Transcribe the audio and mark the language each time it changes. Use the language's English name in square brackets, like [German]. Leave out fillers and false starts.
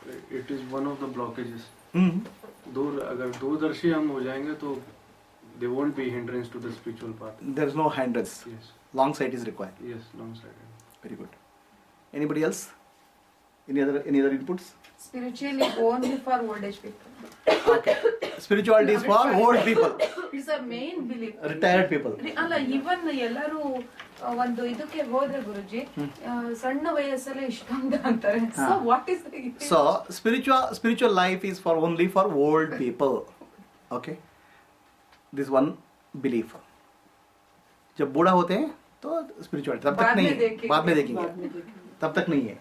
[English] It is one of the blockages. [Hindi] अगर दूरदर्शी हम हो जाएंगे तो [English] they won't be hindrance to the spiritual path. There is no hindrance. Yes. Long sight is required. Yes, long-sighted. Very good. Anybody else? Any other inputs? Spiritually only for old age people. Okay. Spirituality is for old people, It's a main belief. retired people. [Kannada] ಅಲ್ಲ ಇವನ್ ಎಲ್ಲರೂ ಒಂದು ಇದಕ್ಕೆ ಹೋದ್ರೆ ಗುರುಜಿ ಸಣ್ಣ ವಯಸ್ಸಲ್ಲೇ ಇಷ್ಟೊಂದು ಅಂತಾರೆ. [English] So what is the So spiritual life is for only for old people. Okay. This one belief. [Hindi] जब बूढ़ा होते हैं तो स्पिरिचुअलिटी तब तक नहीं है, बाद में देखेंगे, तब तक नहीं है।